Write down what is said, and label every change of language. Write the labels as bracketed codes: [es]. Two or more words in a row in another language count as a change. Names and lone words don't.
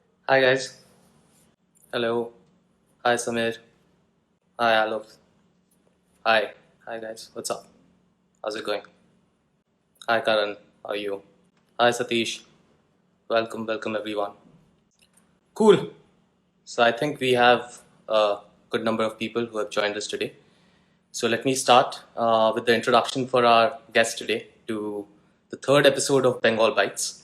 [en] Hi guys. Hello. Hi Samir. Hi Alok. Hi. Hi guys. What's up? How's it going? Hi Karan. How are you? Hi Satish. Welcome everyone. Cool. So I think we have a good number of people who have joined us today. So let me start with the introduction for our guest today to the third episode of Bengal Bites.